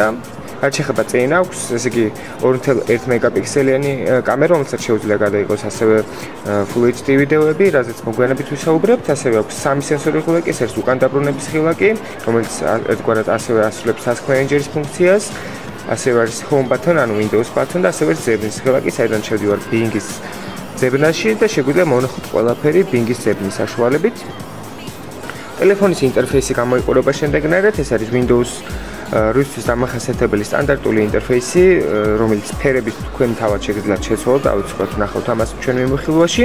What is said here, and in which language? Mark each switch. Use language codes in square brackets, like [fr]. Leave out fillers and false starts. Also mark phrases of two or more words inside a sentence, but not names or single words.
[ka] რაც შეეხება წინ აქვს, ესე იგი 2.1 მეგაპიქსელიანი კამერა, რომელსაც შეუძლია გადაიღოს ასევე [en] Full HD [ka] ვიდეოები, რაზეც მოგვიანებით ვისაუბრებთ. ასევე აქვს 3 სენსორი ღილაკი, ეს არის უკან დაბრუნების ღილაკი, რომელიც ერთგვარად ასევე ასრულებს Task Manager-ის ფუნქციას. ასევე არის [en] Home button, [ka] ანუ [en] Windows button [ka] და ასევე ზებნის ღილაკი, საიდან შევდივარ Bing-ის ზებნაში და შეგვიძლია მონახოთ ყველაფერი Bing-ის ზებნის საშუალებით. ტელეფონის ინტერფეისი გამოიყურება შემდეგნაირად, ეს არის Windows რუსთვის დამახასიათებელი სტანდარტული ინტერფეისი, რომელიც ფერებით თქვენ თავად შეგიძლიათ შეცვალოთ, დავიწყოთ ნახავთ ამას ჩვენ მიმოხილვაში.